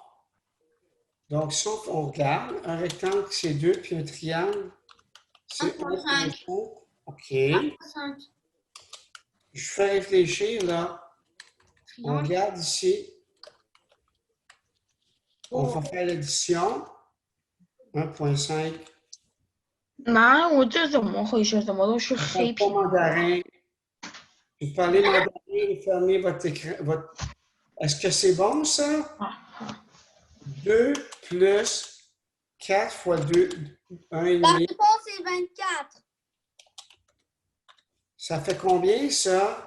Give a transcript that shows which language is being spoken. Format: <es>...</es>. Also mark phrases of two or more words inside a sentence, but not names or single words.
<fr>Donc, si on regarde, un rectangle, c'est 2, puis un triangle, c'est 1 fois 5. 1. OK. 1 fois 5. Je fais réfléchir, là. On Triangle. regarde ici. On va faire l'addition. 1,5.</fr> <zh>妈，我这怎么回事？怎么都是</zh> <fr>Je</fr> <zh>黑</zh> <fr>parle pas</fr> <zh>屏？</zh> <fr>mandarin. Vous parlez mandarin, vous fermez votre écran. Est-ce que c'est bon, ça? 啊， 2 plus 4 fois 2, La 1,5. réponse est 24. Ça fait combien, ça?</fr>